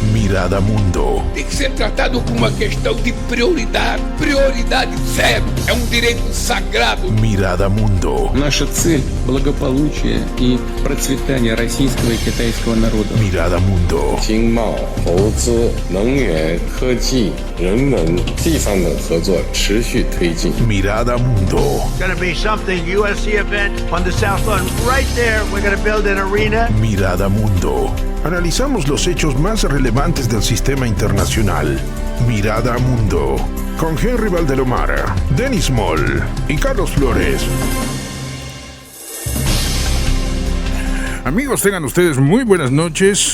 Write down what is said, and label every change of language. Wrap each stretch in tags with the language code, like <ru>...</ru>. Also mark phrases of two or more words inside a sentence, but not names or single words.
<pt>Mirada Mundo. Tem que ser tratado como uma questão de prioridade. Prioridade zero. É um direito sagrado. Mirada Mundo.</pt> <ru>Наша цель – благополучие и процветание российского и китайского народа. Mirada Mundo.</ru> <zh>经贸、投资、能源、科技、人文、地方等合作持续推进。 Mirada Mundo.</zh> <en>Going to be something USC event on the South Lawn. Right there, we're going to build an arena. Mirada Mundo.</en> <es>Analizamos los hechos más relevantes del sistema internacional. Mirada Mundo. Con Henry Valdelomar, Denis Moll y Carlos Flores. Amigos, tengan ustedes muy buenas noches.</es>